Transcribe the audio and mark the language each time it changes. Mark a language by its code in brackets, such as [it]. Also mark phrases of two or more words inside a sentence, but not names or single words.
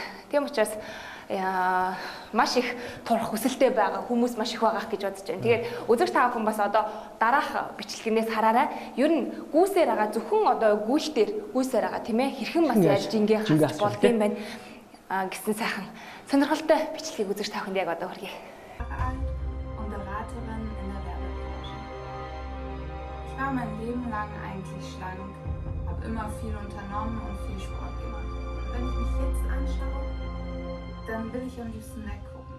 [mn] Тийм учраас маш их турах хүсэлтэй байгаа хүмүүс маш их байгаа гэж бодож байна. Тэгээд үзэгч та бүхэн бас одоо дараах бичлэгнээс хараарай. Ер нь гүйсээр байгаа зөвхөн одоо гүйлтээр гүйсээр байгаа тийм ээ. Хэрхэн бас яаж жингээ хасч болдго юм байна гэсэн сайхан сонирхолтой бичлэгийг үзэгч та бүхэнд яг одоо хүргэе. [de] Und Beraterin in der Werbebranche. Ich war mein Leben lang eigentlich schlank, habe immer viel unternommen und viel Sport gemacht. Und wenn ich mich jetzt anschaue, dann will ich am liebsten weggucken.